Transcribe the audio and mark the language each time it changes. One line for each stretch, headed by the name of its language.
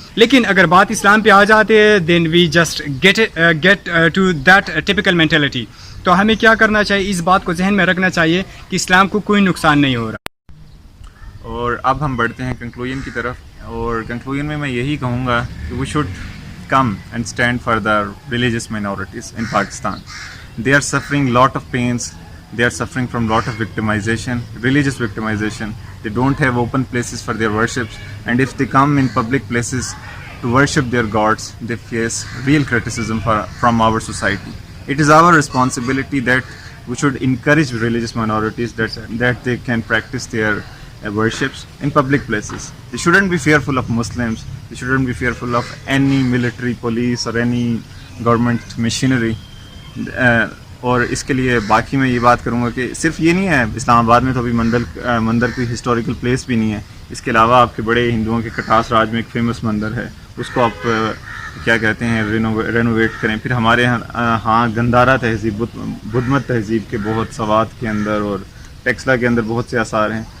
Urdu: لیکن اگر بات اسلام پہ آ جاتے ہیں
English: Then we just get to that typical mentality.
Urdu: تو ہمیں کیا کرنا چاہیے، اس بات کو ذہن میں رکھنا چاہیے کہ اسلام کو کوئی نقصان نہیں ہو رہا. اور اب ہم بڑھتے ہیں کنکلوژن کی طرف. اور کنکلوژن میں یہی کہوں گا کہ
English: We should come and stand for the religious minorities in Pakistan. They are suffering lot of pains. They are suffering from lot of victimization, religious victimization. They don't have open places for their worships, and if they come in public places to worship their gods, they face real criticism from our society. It is our responsibility that we should encourage religious minorities that they can practice their worships in public places. They shouldn't be fearful of Muslims. They shouldn't be fearful of any military, police or any government machinery.
Urdu: اور اس کے لیے باقی میں یہ بات کروں گا کہ صرف یہ نہیں ہے، اسلام آباد میں تو ابھی مندر کوئی ہسٹوریکل پلیس بھی نہیں ہے. اس کے علاوہ آپ کے بڑے ہندوؤں کے کٹاس راج میں ایک فیمس مندر ہے، اس کو آپ کیا کہتے ہیں رینوویٹ کریں. پھر ہمارے ہاں گندھارا تہذیب، بدھ مت تہذیب کے بہت سوات کے اندر اور ٹیکسلا کے اندر بہت سے آثار ہیں.